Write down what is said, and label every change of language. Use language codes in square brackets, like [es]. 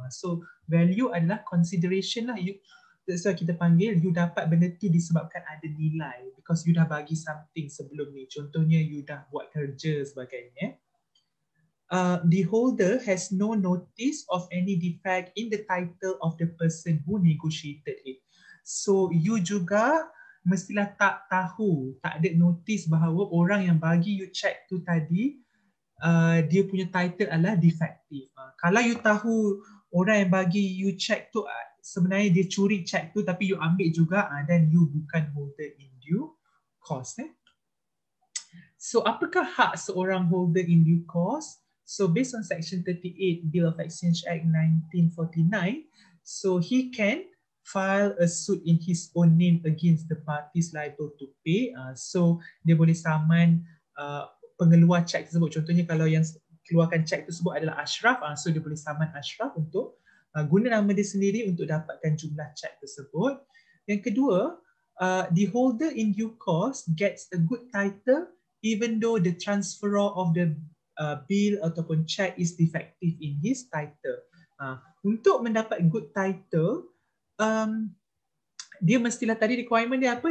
[ms] So value adalah consideration lah. [en] That's why [ms] kita panggil you dapat benda tu disebabkan ada nilai, because you dah bagi something sebelum ni. Contohnya you dah buat kerja sebagainya. [en] The holder has no notice of any defect in the title of the person who negotiated it. [ms] So you juga mestilah tak tahu, tak ada notice bahawa orang yang bagi you check tu tadi, dia punya title adalah defective. Kalau you tahu orang yang bagi you check tu sebenarnya dia curi check tu tapi you ambil juga, then you bukan holder in due course. So apakah hak seorang holder in due course? [en] So based on section 38 Bill of Exchange Act 1949, so he can file a suit in his own name against the parties liable to pay. [ms] So dia boleh saman pengeluar cek tersebut. Contohnya kalau yang keluarkan cek tersebut adalah Ashraf, so dia boleh saman Ashraf untuk guna nama dia sendiri untuk dapatkan jumlah cek tersebut. [en] Yang kedua, the holder in due course gets a good title even though the transferor of the bill [ms] ataupun [en] check is defective in his title. [ms] Untuk mendapat good title, dia mestilah, tadi requirement dia apa?